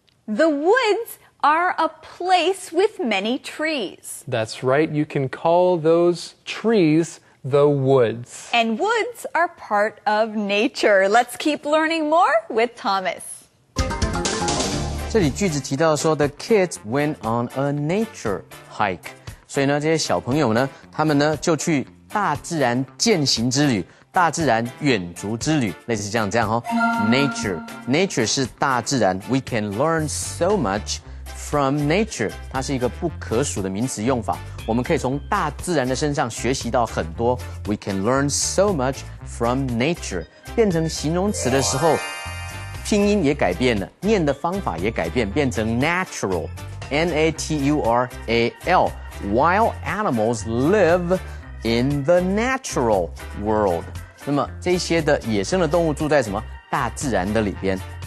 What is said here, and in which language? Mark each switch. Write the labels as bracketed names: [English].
[English] The woods are a place with many trees. That's right. You can call those trees the woods. And woods are part of nature. Let's keep learning more with Thomas. [Chinese] 这里句子提到说 [English] The kids went on a nature hike. [Chinese] 所以呢，这些小朋友呢，他们呢就去大自然践行之旅，大自然远足之旅，类似这样哦。 Nature 是大自然 ， [English] We can learn so much from nature， [Chinese] 它是一个不可数的名词用法。我们可以从大自然的身上学习到很多。 [English] We can learn so much from nature。 [Chinese] 变成形容词的时候，拼音也改变了，念的方法也改变，变成 natural。N-A-T-U-R-A-L。 [English] Wild animals live in the natural world。 [Chinese] 那么这些的野生的动物住在什么大自然的里边？